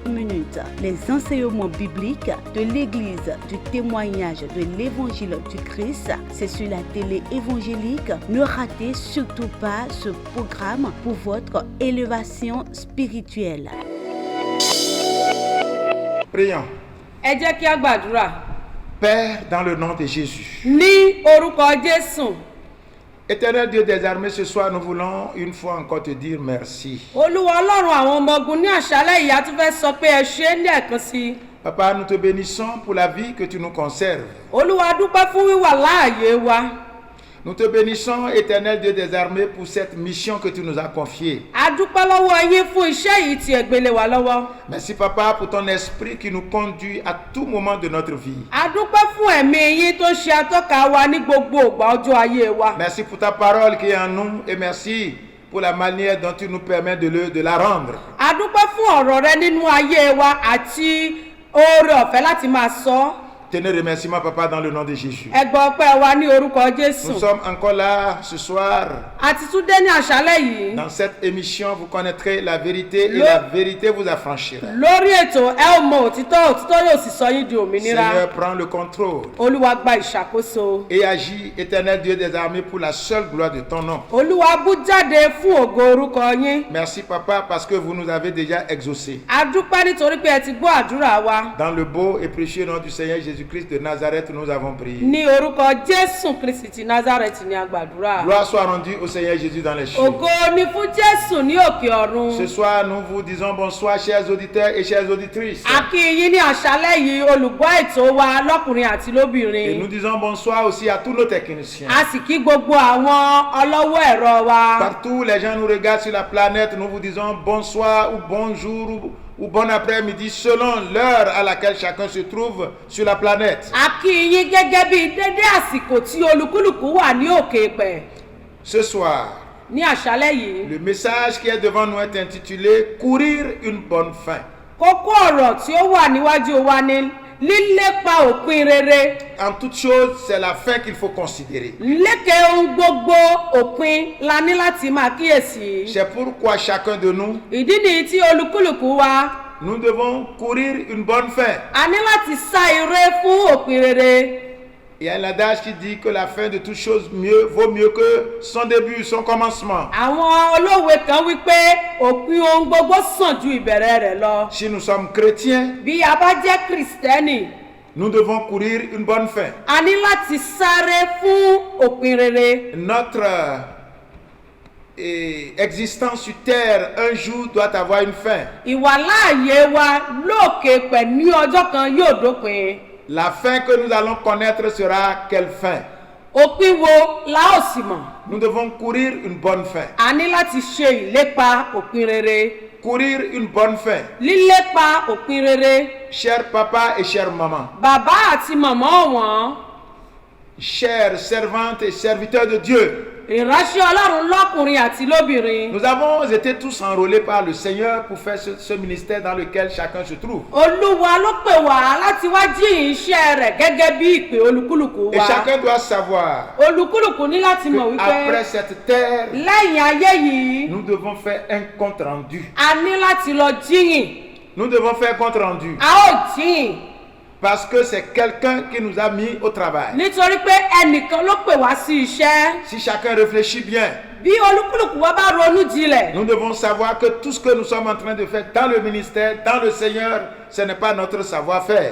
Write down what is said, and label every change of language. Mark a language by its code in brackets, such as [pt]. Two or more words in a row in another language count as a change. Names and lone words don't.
[fr] Les enseignements bibliques de l'Église du témoignage de l'Évangile du Christ, c'est sur la télé évangélique. Ne ratez surtout pas ce programme pour votre élévation spirituelle. Prions. [yo] Ẹ jẹ́ kí a gbàdúrà. [fr] Père, dans le nom de Jésus. [yo] Ní orúkọ Jésù. [fr] Éternel Dieu des armées, ce soir nous voulons une fois encore te dire merci. [yo] Olúwa Ọlọ́run àwọn ọmọ ogun ní àṣálẹ́ yìí a tún fẹ́ sọ pé ẹ ṣé ní ẹ̀kan sí. [fr] Papa, nous te bénissons pour la vie que tu nous conserves. [yo] Olúwa dúpẹ́ fún wíwà láàyè wa. [fr] Nous te bénissons, Éternel Dieu des armées, pour cette mission que tu nous as confiée. [yo] A dúpẹ́ lọ́wọ́ yín fún iṣẹ́ yìí tí ẹ gbélé wa lọ́wọ́. [fr] Merci Papa pour ton esprit qui nous conduit à tout moment de notre vie. [yo] A dúpẹ́ fún ẹ̀mí yín tó ṣe atọ́ka wa ní gbogbo ìgbà ọjọ́ ayé wa. [fr] Merci pour ta parole qui est en nous et merci pour la manière dont tu nous permets de la rendre. [yo] A dúpẹ́ fún ọ̀rọ̀ rẹ nínú ayé wa àti oore ọ̀fẹ́ láti máa sọ. [fr] Tenez remerciement, Papa, dans le nom de Jésus. [yo] Ẹ gbọ́ ọpẹ́ wa ní orúkọ Jésù. [fr] Nous sommes encore là ce soir. [yo] A ti tún dé ní àṣálẹ́ yìí. [fr] Dans cette émission, vous connaîtrez la vérité et la vérité vous affranchira. [yo] Lórí ètò ẹ ó mọ òtítọ́, òtítọ́ yóò sì sọ yín di òmìnira. [fr] Seigneur, prends le contrôle. [yo] Olúwa gba ìṣàkóso. [fr] Et agis, Éternel Dieu des armées, pour la seule gloire de ton nom. [yo] Olúwa bú jáde fún ògo orúkọ yín. [fr] Merci, Papa, parce que vous nous avez déjà exaucés. [yo] A dúpẹ́ nítorí pé ẹ ti gbọ́ àdúrà wa. [fr] Dans le beau et précieux nom du Seigneur Jésus-Christ de Nazareth, nous avons prié. [yo] Ní orúkọ Jésù Kristi ti Nazareth ni a gbàdúrà. [fr] Gloire soit rendue au Seigneur Jésus dans les cieux. [yo] Ògo ni fún Jésù ní òkè ọ̀run. [fr] Ce soir, nous vous disons bonsoir, chers auditeurs et chères auditrices. [yo] A kí yín ní àṣálẹ́ yìí olùgbọ́ ètò wa lọ́kùnrin àti lóbìnrin. [fr] Et nous disons bonsoir aussi à tous nos techniciens. [yo] A sì kí gbogbo àwọn ọlọ́wọ́ ẹ̀rọ wa. [fr] Partout, les gens nous regardent sur la planète, nous vous disons bonsoir ou bonjour ou bon après-midi selon l'heure à laquelle chacun se trouve sur la planète. [yo] A kí yín gẹ́gẹ́ bí dédé àsìkò tí olúkúlùkù wà ní òkè pẹ̀. [fr] Ce soir, [yo] Ní àṣálẹ́ yìí. [fr] le message qui est devant nous est intitulé « Courir une bonne fin ». [yo] Kókó ọ̀rọ̀ tí ó wà níwájú wa ni lílépa òpin rere. [fr] En toute chose, c'est la fin qu'il faut considérer. [yo] Lékè ohun gbogbo òpin la ní láti máa kíyèsí. [fr] C'est pourquoi chacun de nous, [yo] Ìdí nìyí tí olúkúlùkù wa. [fr] nous devons courir une bonne fin. [yo] A ní láti sá eré fún òpin rere. [fr] Il y a un adage qui dit que la fin de toute chose vaut mieux que son début, son commencement. [yo] Àwọn olówe kan wí pé òpin ohun gbogbo sàn ju ìbẹ̀rẹ̀ rẹ̀ lọ. [fr] Si nous sommes chrétiens, [yo] Bí a bá jẹ́ Kristẹni, [fr] nous devons courir une bonne fin. [yo] a ní láti sáré fún òpin rere. [fr] Notre existence sur terre un jour doit avoir une fin. [yo] Ìwàláàyè wa lókè pẹ̀ ní ọjọ́ kan yóò dópin. [fr] La fin que nous allons connaître sera quelle fin? [yo] Òpin wo la ó sì mọ̀? [fr] Nous devons courir une bonne fin. [yo] A ní láti ṣe ìlépa òpin rere. [fr] Courir une bonne fin. [yo] Lílépa òpin rere. [fr] Cher papa et chère maman, [yo] Bàbá àti màmá wọn. [fr] chers servantes et serviteurs de Dieu, [yo] Ìránṣẹ́ Ọlọ́run lọ́kùnrin àti lóbìnrin. [fr] nous avons été tous enrôlés par le Seigneur pour faire ce ministère dans lequel chacun se trouve. [yo] Olúwa ló pè wá láti wá jíyìn iṣẹ́ rẹ̀ gẹ́gẹ́ bí ìpè olúkúlùkù [fr] Et [yo] wa. [fr] chacun doit savoir [yo] Olúkúlùkù ní láti mọ̀ [fr] qu'après [yo] wípé [fr] cette terre, [yo] lẹ́yìn ayé yìí, [fr] nous devons faire un compte rendu. [yo] a ní láti lọ jíyìn. [fr] Nous devons faire compte rendu. [yo] A ó jíyìn. [fr] Parce que c'est quelqu'un qui nous a mis au travail. [yo] Nítorí pé ẹnìkan ló pè wá sí iṣẹ́. [fr] Si chacun réfléchit bien, [yo] bí olúkúlùkù wa bá ronú jinlẹ̀. [fr] nous devons savoir que tout ce que nous sommes en train de faire dans le ministère, dans le Seigneur, ce n'est pas notre savoir-faire.